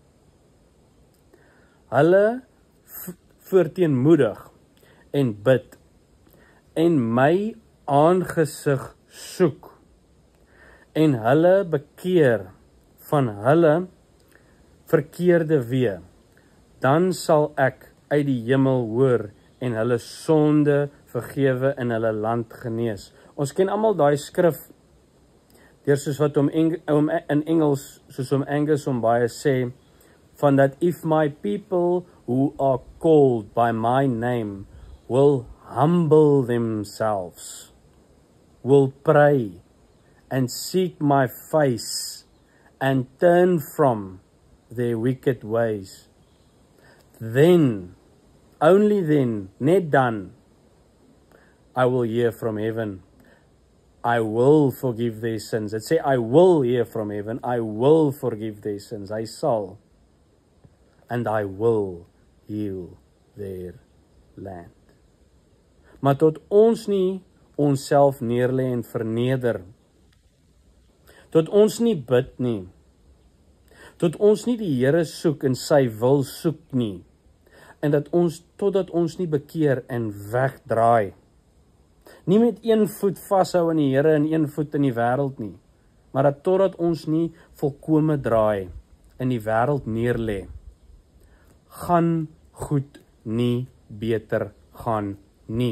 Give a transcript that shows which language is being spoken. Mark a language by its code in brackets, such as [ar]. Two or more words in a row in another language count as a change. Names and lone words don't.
[af] hulle verteenmoedig en bid, en my aangesig soek, en hulle bekeer van hulle verkeerde weë, dan sal ek uit die hemel hoor en hulle sonde vergewe in hulle land genees. Ons ken almal daai skrif, deur soos wat in Engels, soos Angus baie sê, van [en] that if my people who are called by my name will humble themselves, will pray and seek my face and turn from their wicked ways, then, only then, [af] net dan, [en] I will hear from heaven. I will forgive their sins. [af] Dit sê, [en] I will hear from heaven. I will forgive their sins. [af] Hy sal. [en] And I will heal their land. [af] Maar tot ons nie onsself neerlê en verneder, tot ons nie bid nie, tot ons nie die Here soek en sy wil soek nie, en totdat ons nie bekeer en wegdraai, nie met een voet vashou in die Here en een voet in die wêreld nie, maar dat totdat ons nie volkome draai, in die wêreld neerlê, gaan goed nie beter gaan nie.